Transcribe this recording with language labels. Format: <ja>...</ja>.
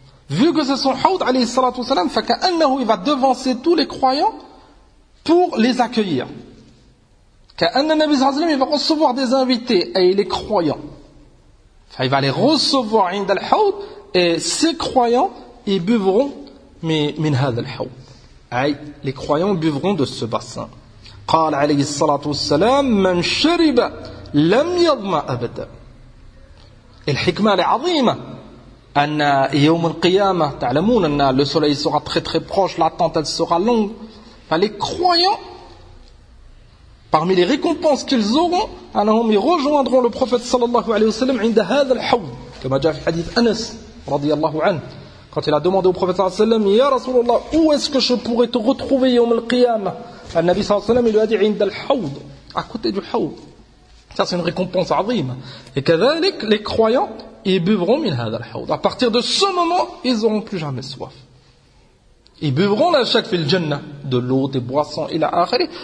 <fr>Vu que c'est son haut,</fr> <ar>alayhi salatu wasalam, fa ka'annahu,</ar> <fr>il va devancer tous les croyants pour les accueillir. qu'un Nabi sallallahu alayhi wa sallam va recevoir des invités et il est croyant. Il va les recevoir عند الحوض et ces croyants ils buvront</fr> <ar>min hadha al-hawd.</ar> <fr>Les croyants buvront de ce bassin.</fr> <ar>قال عليه الصلاة والسلام من شرب لم يظما أبدا. الحكمة العظيمة أن يوم القيامة تعلمون أن</ar> <fr>le soleil sera très très proche, l'attente elle sera longue. Les croyants, parmi les récompenses qu'ils auront,</fr> <ar>أنهم يرجعون</ar> <fr>le prophète صلى الله عليه وسلم عند هذا الحوض.</fr> <ar>كما جاء في حديث أنس رضي الله عنه.</ar> <fr>Quand il a demandé au prophète صلى الله عليه وسلم,</fr> <ar>يا رسول الله,</ar> <fr>où est-ce que je pourrais te retrouver</fr> <ar>يوم القيامة?</ar> <fr>Le Nabi sallallahu alayhi wa sallam, il lui a dit عند الحوض, à côté du حوض. Ça, c'est une récompense azim. Et كذلك, les croyants, ils buvront</fr> <ar>min hadha al-hawd.</ar> <fr>À partir de ce moment, ils n'auront plus jamais soif. Ils buvront la chaque fil jannah, de l'eau, des boissons, ila akhiri.</fr>